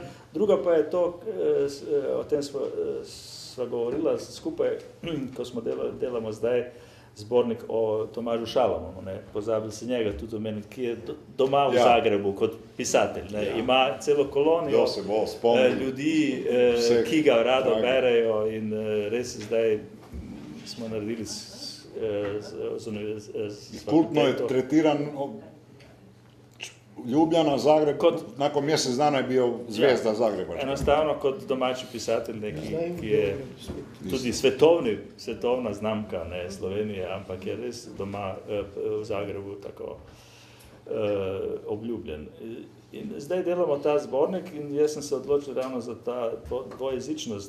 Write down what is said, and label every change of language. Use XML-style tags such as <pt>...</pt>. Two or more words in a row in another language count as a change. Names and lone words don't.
<sl>Druga pa je to, o tem sva govorila skupaj, ko smo delamo zdaj zbornik o Tomažu Šalamonu, pozabili se njega tudi omeniti, ki je doma v Zagrebu kot pisatelj. Ima celo kolonijo ljudi, ki ga rado berejo in res zdaj smo naredili kultno je tretiran Ljubljana,</sl> <hr>Zagreb, nakon mjesec dana je bio zvezda Zagreba.</hr> <sl>Enostavno kot domači pisatelj, ki je tudi svetovna znamka Slovenije, ampak je res doma v Zagrebu tako obljubljen. In zdaj delamo ta zbornik in jaz sem se odločil ravno za ta dvojezičnost.</sl>